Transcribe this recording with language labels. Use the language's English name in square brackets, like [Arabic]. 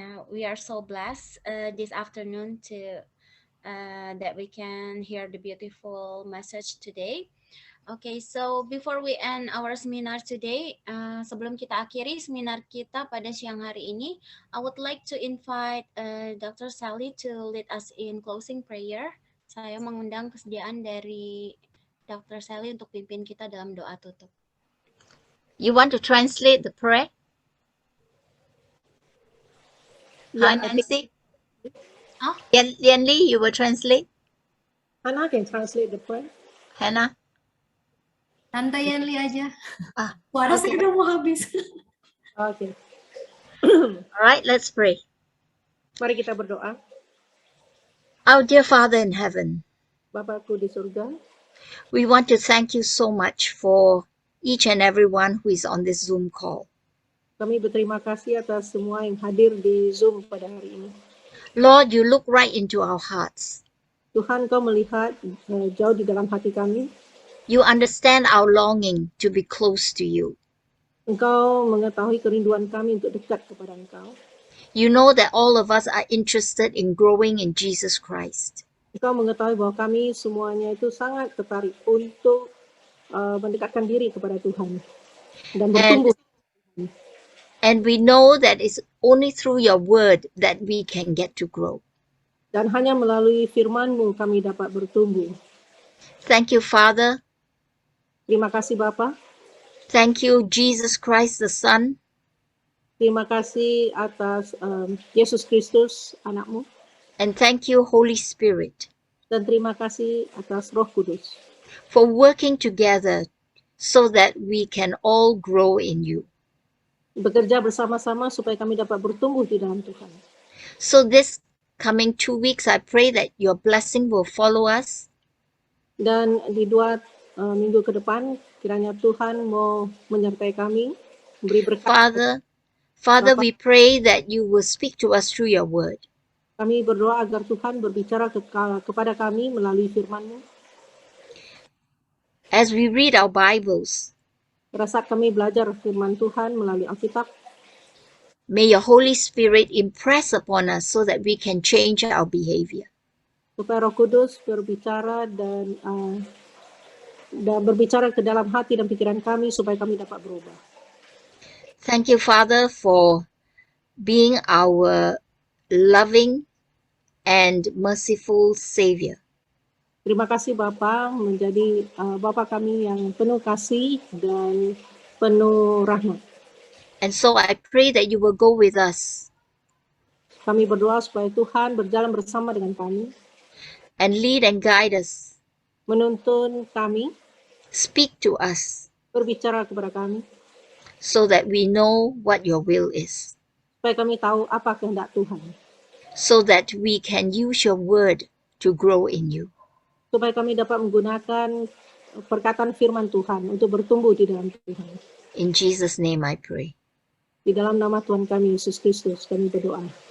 [English] We are so blessed this afternoon to that we can hear the beautiful message today. Okay, so before we end our seminar today, [Indonesian] sebelum kita akhiri seminar kita pada siang hari ini, [English] I would like to invite Dr. Sally to lead us in closing prayer. [Indonesian] Saya mengundang kesediaan dari Dr. Sally untuk pimpin kita dalam doa tutup. [English] You want to translate the prayer? Yeah, Hi, Nancy. Huh? Lian Li, you will translate? Hannah can translate the prayer. Hannah? [Indonesian] Tante Yanli aja. [English] okay. [Indonesian] Suara saya udah mau habis. [English] Okay. All right, let's pray. [Indonesian] Mari kita berdoa. [English] Our dear Father in heaven, [Indonesian] Bapakku di surga, [English] we want to thank you so much for each and everyone who is on this Zoom call. [Indonesian] kami berterima kasih atas semua yang hadir di Zoom pada hari ini. [English] Lord, you look right into our hearts. [Indonesian] Tuhan, Kau melihat jauh di dalam hati kami. [English] You understand our longing to be close to you. [Indonesian] Engkau mengetahui kerinduan kami untuk dekat kepada Engkau. [English] You know that all of us are interested in growing in Jesus Christ. [Indonesian] Engkau mengetahui bahwa kami semuanya itu sangat tertarik untuk mendekatkan diri kepada Tuhan dan bertumbuh. [English] And we know that it's only through your word that we can get to grow. [Indonesian] Dan hanya melalui firman-Mu kami dapat bertumbuh. [English] Thank you, Father. [Indonesian] Terima kasih Bapa. [English] Thank you, Jesus Christ, the Son. [Indonesian] Terima kasih atas Yesus Kristus, anak-Mu. [English] And thank you, Holy Spirit, [Indonesian] Dan terima kasih atas Roh Kudus. [English] for working together so that we can all grow in you. [Indonesian] Bekerja bersama-sama supaya kami dapat bertumbuh di dalam Tuhan. [English] So this coming 2 weeks, I pray that your blessing will follow us. [Indonesian] Dan di 2 minggu ke depan, kiranya Tuhan mau menyertai kami, memberi berkat. [English] Father, we pray that you will speak to us through your word. [Indonesian] Kami berdoa agar Tuhan berbicara kepada kami melalui firman-Mu. [English] As we read our Bibles, [Indonesian] Pada saat kami belajar firman Tuhan melalui Alkitab, [English] may your Holy Spirit impress upon us so that we can change our behavior. [Indonesian] supaya Roh Kudus berbicara dan berbicara ke dalam hati dan pikiran kami supaya kami dapat berubah. [English] Thank you, Father, for being our loving and merciful Savior. [Indonesian] Terima kasih Bapa menjadi Bapa kami yang penuh kasih dan penuh rahmat. [English] And so I pray that you will go with us [Indonesian] Kami berdoa supaya Tuhan berjalan bersama dengan kami, [English] and lead and guide us, [Indonesian] menuntun kami, [English] speak to us, [Indonesian] berbicara kepada kami, [English] so that we know what your will is, [Indonesian] supaya kami tahu apa kehendak Tuhan, [English] so that we can use your word to grow in you. [Indonesian] supaya kami dapat menggunakan perkataan firman Tuhan untuk bertumbuh di dalam Tuhan. [English] In Jesus' name I pray. [Indonesian] Di dalam nama Tuhan kami Yesus Kristus kami berdoa.